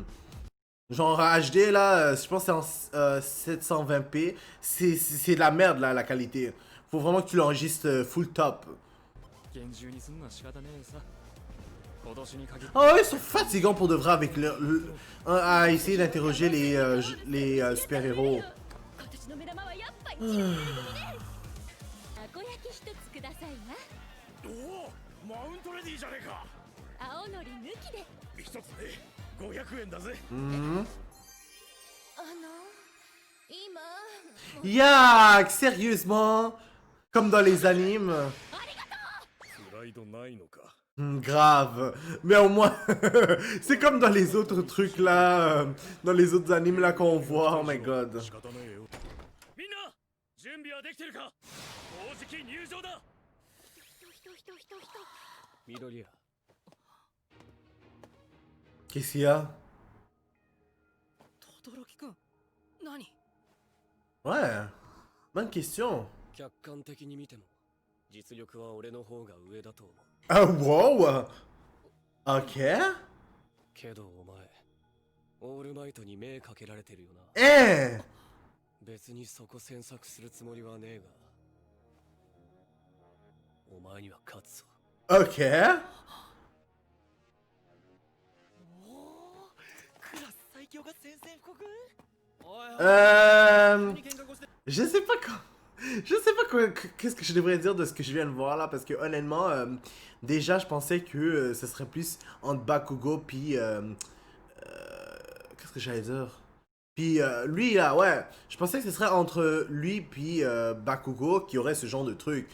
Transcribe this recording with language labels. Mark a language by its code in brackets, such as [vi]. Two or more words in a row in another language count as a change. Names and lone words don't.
[fr] Genre HD, là, je pense que c'est en 720p. C'est de la merde, là, la qualité. Faut vraiment que tu l'enregistres full top. Oh ouais, ils sont fatigants pour de vrai avec à essayer d'interroger les super-héros. [ja] 今年の目玉はやっぱりチーズ組ね。たこ焼き一つくださいな。おおマウントレディじゃねえか。青のり抜きで。一つで500円だぜ。今。 [fr] Yak, sérieusement? Comme dans les animes? [ja] プライドないのか。 [fr] Grave. Mais au moins, c'est comme dans les autres trucs là, dans les autres animes là qu'on voit, [en] oh my god. [ja] 仕方ねえよ。みんな準備はできてるか。もうじき入場だ。人。緑谷 [fr] Qu'est-ce qu'il y a? [ja] 轟くん何 [fr] Ouais, bonne question. [ja] 客観的に見ても実力は俺の方が上だと思う [fr] Ah, wow! Ok. [ja] けどお前オールマイトに目かけられてるよな [fr] Eh! [ja] 別にそこ詮索するつもりはねえがお前には勝つぞ [fr] Ok. [ja] クラス最強が宣戦布告 [fr] Je sais pas quoi. Je sais pas qu'est-ce que je devrais dire de ce que je viens de voir là, parce que honnêtement, déjà je pensais que ce serait plus entre Bakugo puis qu'est-ce que j'allais dire? Puis lui là, ouais, je pensais que ce serait entre lui puis Bakugo qui aurait ce genre de truc.